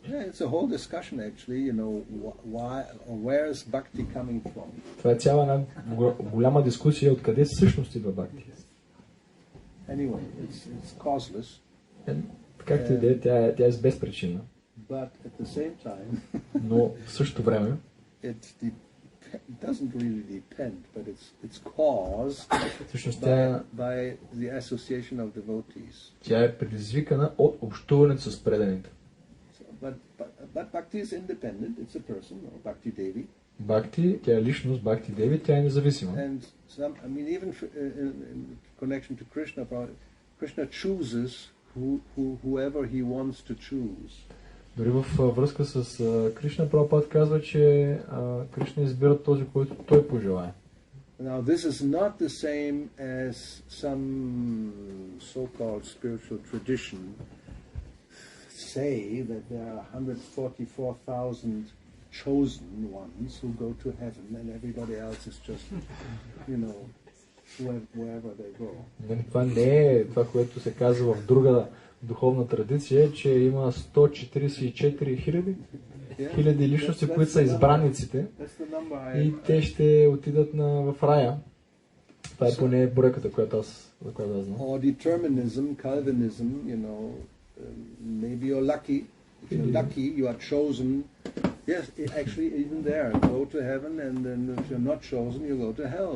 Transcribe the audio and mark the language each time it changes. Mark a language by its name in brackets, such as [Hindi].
[English] It's a whole discussion actually, you know, why or where is bhakti coming from? [Bulgarian] Това е цяла една голяма дискусия откъде всъщност идва бхакти. [English] Anyway, it's causeless. [Bulgarian] Както и да е, тя е безпричинна. [English] But at the same time, [Bulgarian] но в същото време [English] it doesn't really depend, but it's caused by the association of devotees. [Bulgarian] Тя е предизвикана от общуването с преданите. [English] But bhakti is independent. It's a person, or bhakti devi. [Bulgarian] Бхакти, тя е личност, бхакти деви, тя е независима. [English] And some, I mean, even in connection to Krishna, Krishna chooses whoever he wants to choose. [Bulgarian] Дори във връзка с Кришна, Прабхупад казва, че Кришна избира този, който той пожелае. [English] Now this is not the same as some so-called spiritual tradition say that there are 144,000 chosen ones who go to heaven and everybody else is just, you know, wherever they go. [Bulgarian] Това не е това, което се казва в друга духовна традиция, че има 144 хиляди личности, които са избраниците и те ще отидат в рая. Това е поне бройката, която аз знам. [English] Or determinism, Calvinism, you know, maybe you're lucky. If you're lucky, you are chosen. Yes, actually, even there, go to heaven, and then if you're not chosen, you go to hell.